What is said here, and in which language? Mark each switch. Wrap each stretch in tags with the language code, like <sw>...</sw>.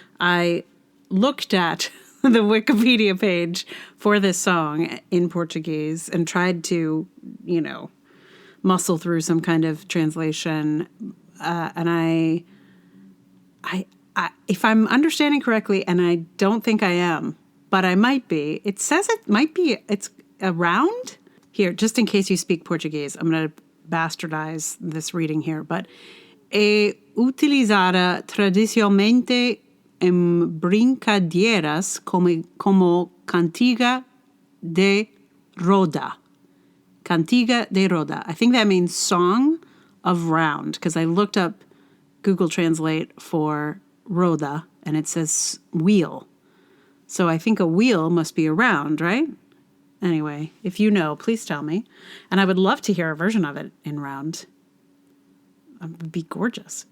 <en>I looked at the Wikipedia page for this song in Portuguese and tried to, muscle through some kind of translation. And I if I'm understanding correctly, and I don't think I am, but I might be, it says it's around here, just in case you speak Portuguese. I'm going to bastardize this reading here, but</en> <pt>é utilizada tradicionalmente em brincadeiras como cantiga de roda. Cantiga de roda.</pt> <en>I think that means song of round, because I looked up Google Translate for roda, and it says wheel. So I think a wheel must be a round, right? Anyway, if you know, please tell me. And I would love to hear a version of it in round. It would be gorgeous.</en>